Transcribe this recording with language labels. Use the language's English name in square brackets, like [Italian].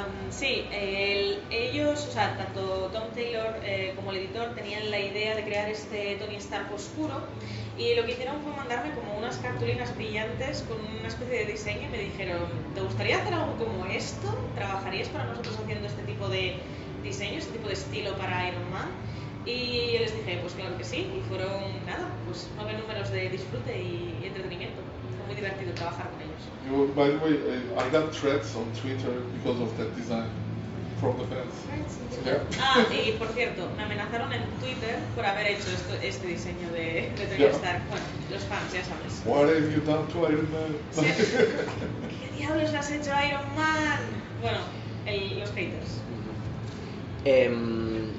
[Spanish] Sí, ellos, o sea, tanto Tom Taylor como el editor tenían la idea de crear este Tony Stark oscuro, y lo que hicieron fue mandarme como unas cartulinas brillantes con una especie de diseño y me dijeron, ¿te gustaría hacer algo como esto? ¿Trabajarías para nosotros haciendo este tipo de diseño, este tipo de estilo para Iron Man? Y yo les dije, pues claro que sí, y fueron, nada, pues 9 números de disfrute y entretenimiento. Muy divertido trabajar con ellos. [English] By the way, I got threats on Twitter because of that design from the fans. Yeah. [Spanish] Ah, y por cierto, me amenazaron en Twitter por haber hecho este diseño de Tony Stark. Bueno, los fans, ya sabes. [English] What have you done to Iron Man? [Spanish] Sí. ¿Qué diablos has hecho a Iron Man? Bueno, los haters.